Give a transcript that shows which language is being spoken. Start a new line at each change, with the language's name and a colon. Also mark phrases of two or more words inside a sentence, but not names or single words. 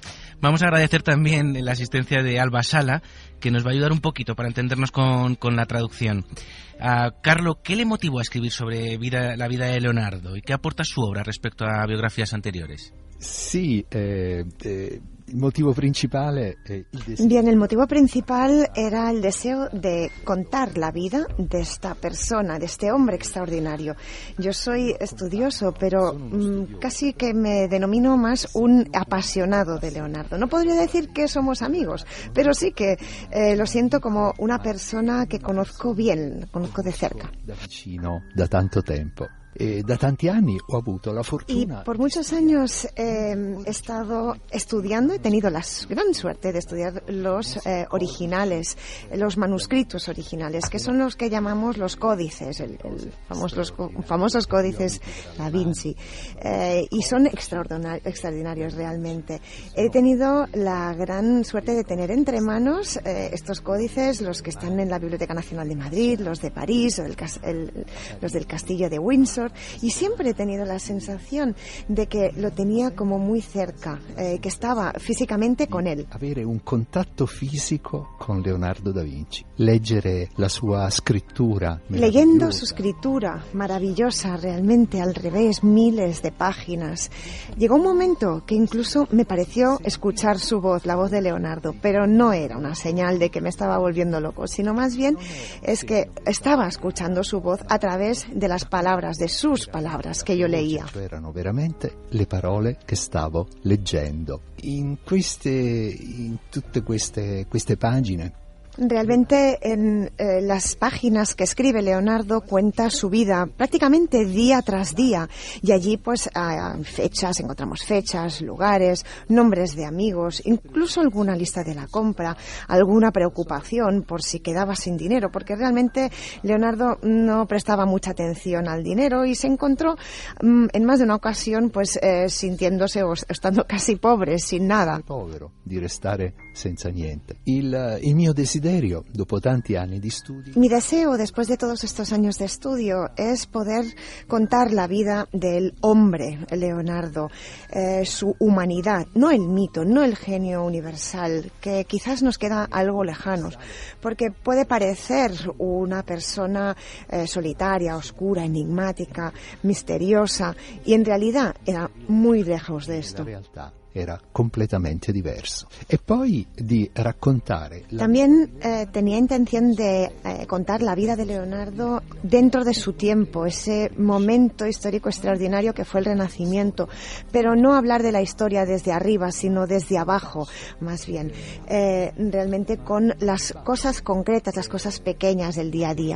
Spanish: Vamos a agradecer también la asistencia de Alba Sala, que nos va a ayudar un poquito para entendernos con la traducción. Carlo, ¿qué le motivó a escribir sobre la vida de Leonardo y qué aporta su obra respecto a biografías anteriores? Sí,
Italian: Il motivo principale è il deseo.
Spanish: Bien, el motivo principal era el deseo de contar la vida de esta persona, de este hombre extraordinario. Yo soy estudioso, pero casi que me denomino más un apasionado de Leonardo. No podría decir que somos amigos, pero sí que lo siento como una persona que conozco bien, conozco de cerca.
Italian: Da vicino, da tanto tempo. E da tanti anni ho avuto la
Spanish: Y
Italian: fortuna.
Spanish: por muchos años he estado estudiando, he tenido la gran suerte de estudiar los originales, los manuscritos originales, que son los que llamamos los códices, los famosos códices Da Vinci, y son extraordinarios realmente. He tenido la gran suerte de tener entre manos estos códices, los que están en la Biblioteca Nacional de Madrid, los de París, los del Castillo de Windsor, y siempre he tenido la sensación de que lo tenía como muy cerca, que estaba físicamente con él.
Italian: Avere un contatto fisico con Leonardo da Vinci, leggere la sua scrittura
Spanish: Leyendo su
Italian: meravigliosa.
Spanish: escritura maravillosa, realmente al revés, miles de páginas. Llegó un momento que incluso me pareció escuchar su voz, la voz de Leonardo, pero no era una señal de que me estaba volviendo loco, sino más bien es que estaba escuchando su voz a través de las palabras, de sus palabras que yo leía.
Italian: Erano veramente le parole che stavo leggendo. In tutte queste pagine
Spanish: Realmente en las páginas que escribe Leonardo cuenta su vida prácticamente día tras día, y allí pues encontramos fechas, lugares, nombres de amigos, incluso alguna lista de la compra, alguna preocupación por si quedaba sin dinero, porque realmente Leonardo no prestaba mucha atención al dinero y se encontró en más de una ocasión pues sintiéndose o estando casi pobre, sin nada.
Italian: povero di restare senza niente. Il mio desiderio, dopo tanti anni di studi,
Spanish: Mi deseo, después de todos estos años de estudio, es poder contar la vida del hombre, Leonardo, su humanidad, no el mito, no el genio universal, que quizás nos queda algo lejanos, porque puede parecer una persona solitaria, oscura, enigmática, misteriosa, y en realidad era muy lejos de
Italian: la
Spanish: esto.
Italian: realtà era completamente diverso. E poi di raccontare la
Spanish: También tenía intención de contar la vida de Leonardo dentro de su tiempo, ese momento histórico extraordinario que fue el Renacimiento, pero no hablar de la historia desde arriba, sino desde abajo, más bien, realmente con las cosas concretas, las cosas pequeñas del día a día.